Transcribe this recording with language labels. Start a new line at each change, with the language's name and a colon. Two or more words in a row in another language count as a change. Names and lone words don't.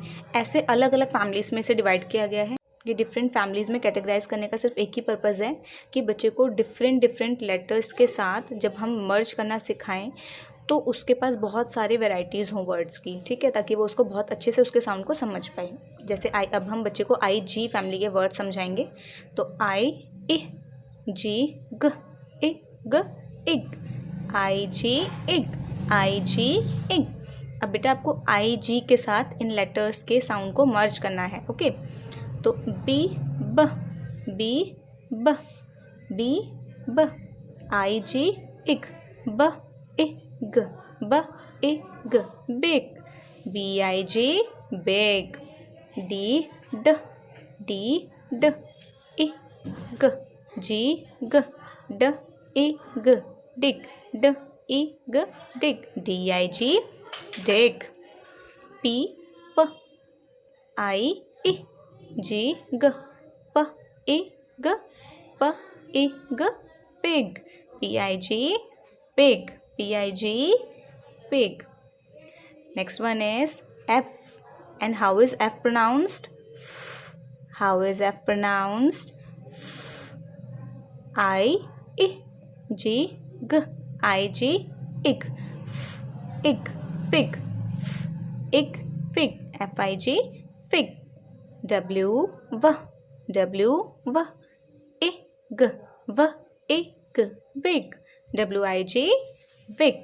Hindi: ऐसे अलग अलग फैमिलीज़ में इसे डिवाइड किया गया है। ये
English: different families
Hindi: में कैटेगराइज करने का सिर्फ एक ही पर्पज़ है कि बच्चे को
English: different letters
Hindi: के साथ जब हम मर्ज करना सिखाएं तो उसके पास बहुत सारे वैरायटीज़ हों वर्ड्स की, ठीक है, ताकि वो उसको बहुत अच्छे से उसके साउंड को समझ पाए। जैसे आई, अब हम बच्चे को
English: I G family
Hindi: के वर्ड समझाएंगे।
English: so I i G g i g ig, I G ig, I G ig.
Hindi: अब बेटा आपको
English: I G
Hindi: के साथ इन लेटर्स के साउंड को मर्ज करना है।
English: okay, so B b B b B b, I G ig b ig b ig, big, B I G big, D d d i g G g d i g dig, d i g dig, D I G dig, P p I i G g p i g p i g pig, P I G pig, P I G pig. Next one is F, and how is F pronounced? How is F pronounced? I G G, I G ig, ig fig, ig fig, F I G fig, W V W V ig V ig wig, W I G wig।